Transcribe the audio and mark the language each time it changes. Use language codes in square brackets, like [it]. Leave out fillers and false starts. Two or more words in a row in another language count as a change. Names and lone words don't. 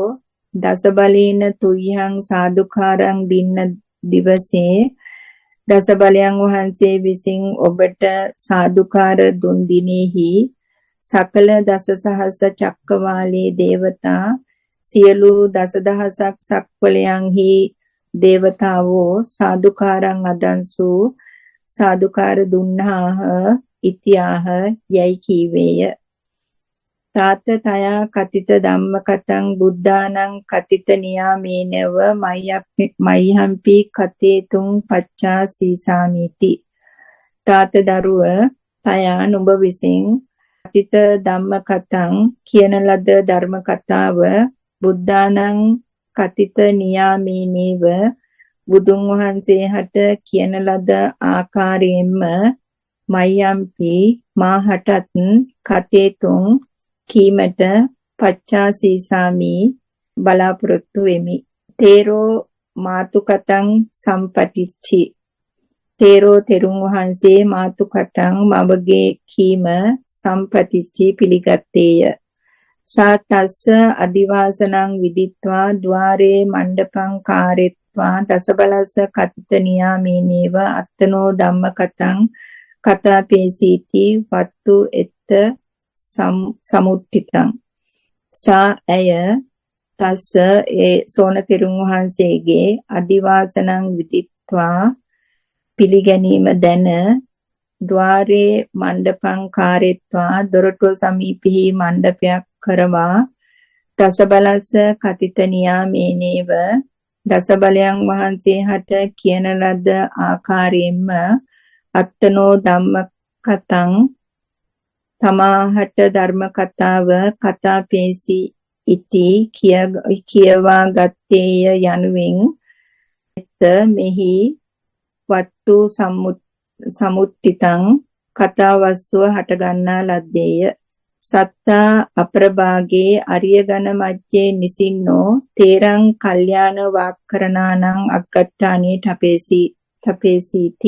[pi] දස බලේන තුයං සාදුකාරං දින්න දිවසේ [si] දස බලයන් වහන්සේ විසින් ඔබට සාදුකාර දුන් දිනෙහි [pi] සකල දස සහස්ස චක්කවාලේ දේවතා [si] සියලු දසදහසක් සක්වලයන්හි දේවතාවෝ [pi] සාදුකාරං අදන්සු [si] සාදුකාර දුන්නාහ ඉතියාහ යයි කීවේය. [pi] තාත තයා කතිත ධම්ම කතං බුද්ධානං කතිත නියාමේනව මය්‍යම්පි කතේ තුං පච්චා සීසාමිති. [si] තාත දරුව තයා නුඹ විසින් [pi] කතිත ධම්ම කතං [si] කියන ලද ධර්ම කතාව [pi] බුද්ධානං කතිත නියාමේනව [si] බුදුන් වහන්සේ හට කියන ලද ආකාරයෙන්ම මය්‍යම්පි මාහටත් [pi] කතේ තුං [si] කීමට [pi] පච්චා සීසාමි [si] බලාපොරොත්තු වෙමි. [pi] තේරෝ මාතුකතං සම්පටිච්චි. [si] තේරෝ තෙරුන් වහන්සේ මාතුකතං මවගේ කීම සම්පටිච්චි පිළිගත්තේය. [pi] සාතස්ස අදිවාසනං විදිත්වා ద్వාරේ මණ්ඩපං කාරෙත්වා දසබලස්ස කතිත නියාමේනේව අත්තනෝ ධම්ම කතං කතාපේසීති වත්තු එත්ත සමුට්ඨිතං. [si] සා ඇය තස්ස ඒ සෝන තෙරුන් වහන්සේගේ [pi] අදිවාසනං විදිත්වා [si] පිළිගැනීම දැන [pi] ద్వාරේ මණ්ඩපං කාරෙත්වා [si] දොරටුව සමීපෙහි මණ්ඩපයක් කරවා [pi] දසබලස්ස කතිත නියාමේනේව [si] දසබලයන් වහන්සේ හට කියන ලද ආකාරයෙන්ම [pi] අත්තනෝ ධම්ම කතං [si] තමාහට ධර්ම කතාව කතාපේසි ඉති කියවා ගත්තේය යනුවෙන් එත මෙහි [pi] වත්තු සමුට්ඨිතං [si] කතා වස්තුව හට ගන්නා ලද්දේය. [pi] සත්තා අප්‍රභාගේ අරියගන මජ්ජේ නිසින්නෝ තේරං කල්යාණ වාක්කරණානං අග්ගට්ඨානේ තපේසීති.